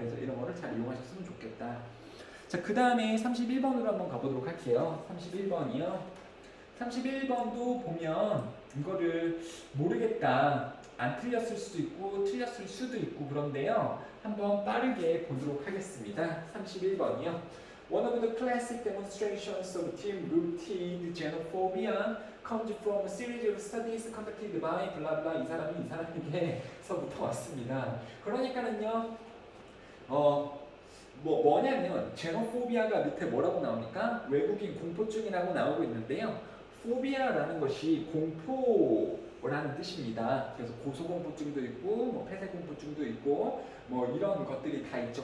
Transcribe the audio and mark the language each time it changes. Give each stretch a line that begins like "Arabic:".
Korean: 그래서 이런 거를 잘 이용하셨으면 좋겠다. 자, 그 다음에 31번으로 한번 가보도록 할게요. 31번이요. 31번도 보면 이거를 모르겠다. 안 틀렸을 수도 있고 틀렸을 수도 있고 그런데요. 한번 빠르게 보도록 하겠습니다. 31번이요.
English: One of the classic demonstrations of team-rooted xenophobia comes from a series of studies conducted by blah blah
Korean: 이 사람이 이 사람에게서부터 왔습니다. 그러니까는요. 뭐냐면 제노포비아가 밑에 뭐라고 나오니까 외국인 공포증이라고 나오고 있는데요. 포비아라는 것이 공포라는 뜻입니다. 그래서 고소공포증도 있고 뭐 폐쇄공포증도 있고 뭐 이런 것들이 다 있죠.